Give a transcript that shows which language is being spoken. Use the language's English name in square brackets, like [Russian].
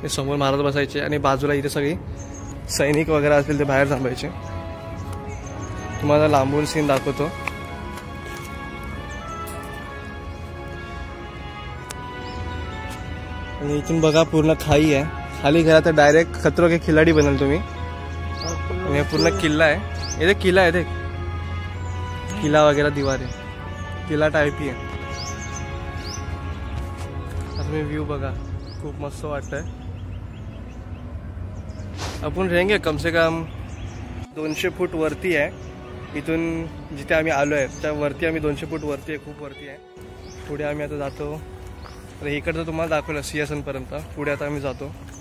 [Marathi] हे समोर महाराज बसायचे आणि बाजूला इथे सगळी सैनिक वगैरे असतील ते बाहेर थांबायचे। तुम्हाला लांबून सीन दाखवतो। आणि इथून बघा पूर्ण खाई आहे, खाली गेला तर डायरेक्ट खतरों के खिलाडी बनाल तुम्ही। [Hindi] ये पूर्ण किला है, ये देख किला है, देख किला वगैरह दीवार है, किला टाइप ही है। [Marathi] तुम्ही व्यू बघा, खूप मस्त वाटतंय। आपण [Hindi] रहेंगे कम से कम [Marathi] 200 फूट वरती आहे, इथून जिथे आम्ही आलो आहे त्या वरती आम्ही 200 फूट वरती आहे, खूप वरती आहे। पुढे आम्ही आता जातो, तर इकडचं तुम्हाला दाखवलं सिंहासनपर्यंत, पुढे आता आम्ही जातो।